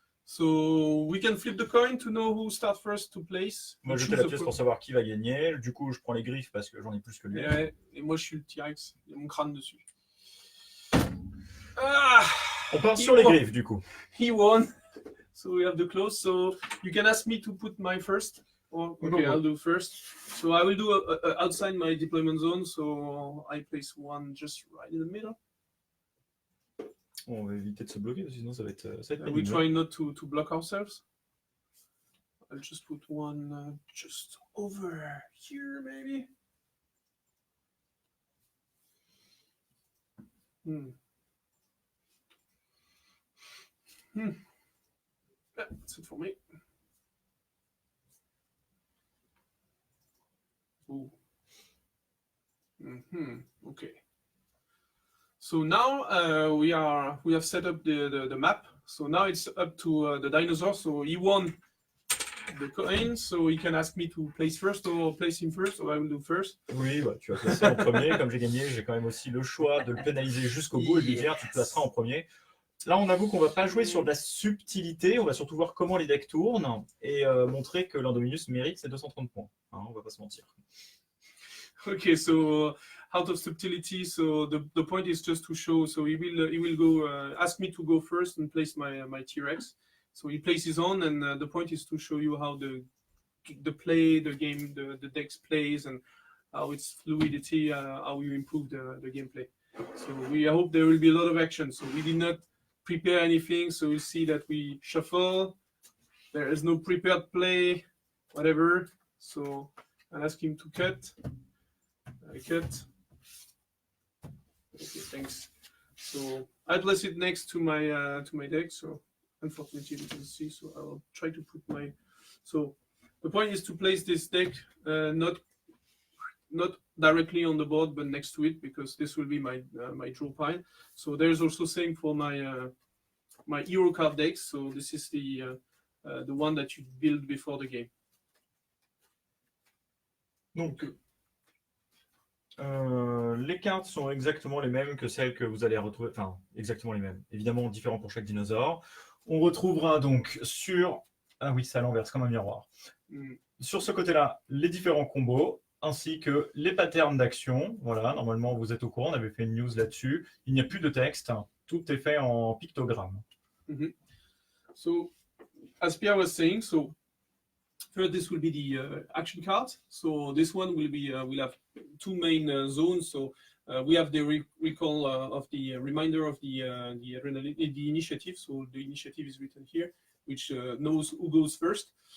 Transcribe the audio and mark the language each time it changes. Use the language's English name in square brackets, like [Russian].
[English] So we can flip the coin to know who start first to place. [French] Moi, je fais la pièce pour savoir qui va gagner. Du coup, je prends les griffes parce que j'en ai plus que lui. Et moi, je suis le T-Rex. Il y a mon crâne dessus. Ah, on part sur les griffes, du coup. [English] He won. So we have the close. So you can ask me to put my first. Okay, I'll do first. So I will do outside my deployment zone. So I place 1 just right in the middle. [French] On va éviter de se bloquer, parce que sinon ça va être [English] We [French] pénible. [English] try not to block ourselves. I'll just put one just over here, maybe. Yeah, that's it for me. Ooh. Okay. So now we have set up the map. So now it's up to the dinosaur. So he won the coin. So he can ask me to place first or place him first, or I will do first. [French] Oui, bah, tu vas placer en premier. Comme j'ai gagné, j'ai quand même aussi le choix de le pénaliser jusqu'au bout et de lui dire tu te placeras en premier. Là, on avoue qu'on va pas jouer sur de la subtilité, on va surtout voir comment les decks tournent et montrer que l'Indominus mérite ses 230 points. Hein, on va pas se mentir. [English] Okay, so out of subtlety, so the point is just to show. So he will go ask me to go first and place my T-Rex. So he places on, and the point is to show you how the play, the game, the decks plays, and how its fluidity, how you improve the gameplay. So I hope there will be a lot of action. So we did not prepare anything, so you see that we shuffle. There is no prepared play, whatever. So I'll ask him to cut. I cut. Okay, thanks. So I place it next to my deck. So unfortunately you can see. So I'll try to put my. So the point is to place this deck not directly on the board, but next to it, because this will be my draw pile. So there's also same for my hero card deck. So this is the one that you build before the game. [French] Donc, les cartes sont exactement les mêmes que celles que vous allez retrouver, enfin, exactement les mêmes, évidemment différents pour chaque dinosaure. On retrouvera donc sur, ah oui, c'est à l'envers, c'est comme un miroir. Sur ce côté-là, les différents combos, ainsi que les patterns d'action. Voilà, normalement vous êtes au courant, on avait fait une news là-dessus. Il n'y a plus de texte, tout est fait en pictogramme. [English] So, as Pierre was saying, so first this will be the action card. So this one will be will have two main zones. So we have the recall of the reminder of the initiative. So the initiative is written here, which knows who goes first.